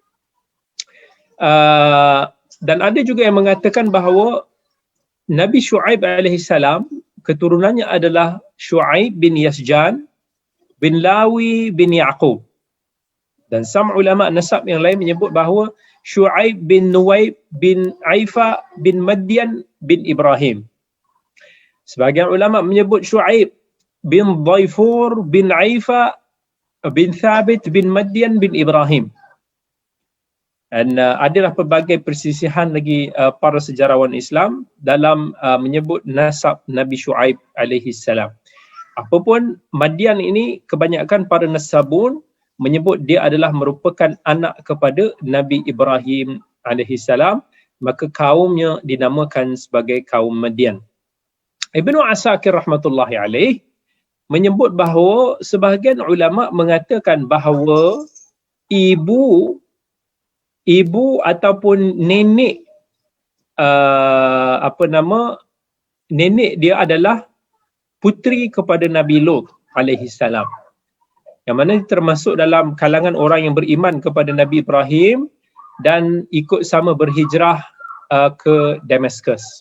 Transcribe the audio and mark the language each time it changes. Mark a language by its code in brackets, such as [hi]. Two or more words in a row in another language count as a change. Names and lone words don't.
[ms] Dan ada juga yang mengatakan bahawa Nabi Shu'aib alaihissalam keturunannya adalah Shu'aib bin Yasjan bin Lawi bin Ya'qub. Dan sama ulama nasab yang lain menyebut bahawa Shu'aib bin Nuwaib bin Aifa bin Madian bin Ibrahim. Sebahagian ulama menyebut Shu'aib bin Dhaifur bin Aifa bin Thabit bin Madian bin Ibrahim. Dan adalah pelbagai persisihan lagi para sejarawan Islam dalam menyebut nasab Nabi Shu'aib alaihissalam. Apapun, Madian ini kebanyakan para nasabun menyebut dia adalah merupakan anak kepada Nabi Ibrahim alaihissalam, maka kaumnya dinamakan sebagai kaum Madian. Ibnu Asakir [ar] رحمة الله عليه [ms] menyebut bahawa sebahagian ulama mengatakan bahawa ibu ataupun nenek nenek dia adalah puteri kepada Nabi Lut alaihissalam, yang mana termasuk dalam kalangan orang yang beriman kepada Nabi Ibrahim dan ikut sama berhijrah ke Damaskus.